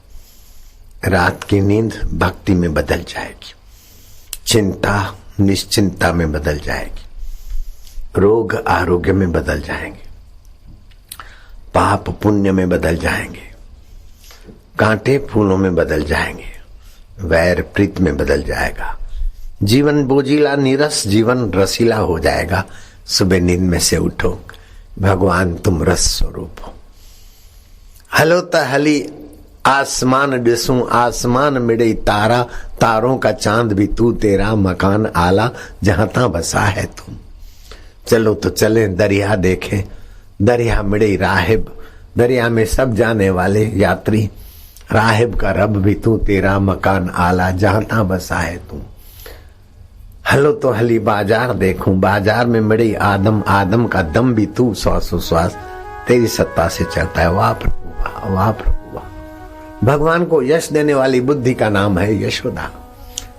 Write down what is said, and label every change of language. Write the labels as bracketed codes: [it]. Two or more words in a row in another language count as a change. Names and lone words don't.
[hi] रात की नींद भक्ति में बदल जाएगी, चिंता निश्चिंता में बदल जाएगी, रोग आरोग्य में बदल जाएंगे, पाप पुण्य में बदल जाएंगे, कांटे फूलों में बदल जाएंगे, वैर प्रीत में बदल जाएगा। जीवन बोझिला नीरस, जीवन रसीला हो जाएगा। सुबह नींद में से उठो, भगवान तुम रस स्वरूप हो। [sd] हलो त हली आसमान डिसूं, आसमान मिड़े तारा, [hi] तारों का चांद भी तू, तेरा मकान आला, जहां ता बसा है तुम। चलो तो चले दरिया देखें, [sd] दरिया मिड़े राहिब, [hi] दरिया में सब जाने वाले यात्री, राहिब का रब भी तू, तेरा मकान आला, जहां ता बसा है तुम। [sd] हलो तो हली बाजार देखूं, [hi] बाजार में [sd] मिड़ी आदम, [hi] आदम का दम भी तू, श्वासोश्वास तेरी सत्ता से चलता है। वाह प्रभु वाह, वाह प्रभु वाह। भगवान को यश देने वाली बुद्धि का नाम है यशोदा।